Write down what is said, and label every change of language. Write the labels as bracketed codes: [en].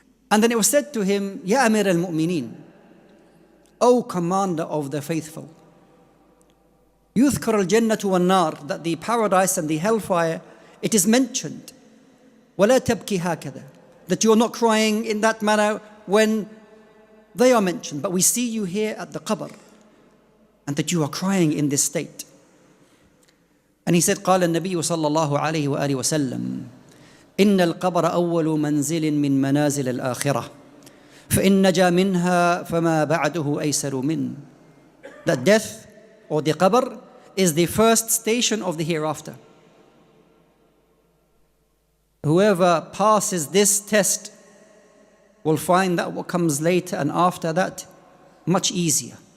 [en] And then it was said to him, Ya Amir al-Mu'mineen, O commander of the faithful, [ar] يذكر الجنة والنار, [en] that the paradise and the hellfire, it is mentioned. [ar] ولا تبكي هكذا, [en] that you are not crying in that manner when they are mentioned, but we see you here at the qabr, and that you are crying in this state. And he said, [ar] قال النبي صلى الله عليه وآله وسلم, إن القبر أول منزل من منازل الآخرة فإن نجا منها فما بعده أيسر من. [en] That death or the qabr is the first station of the hereafter. Whoever passes this test will find that what comes later and after that much easier.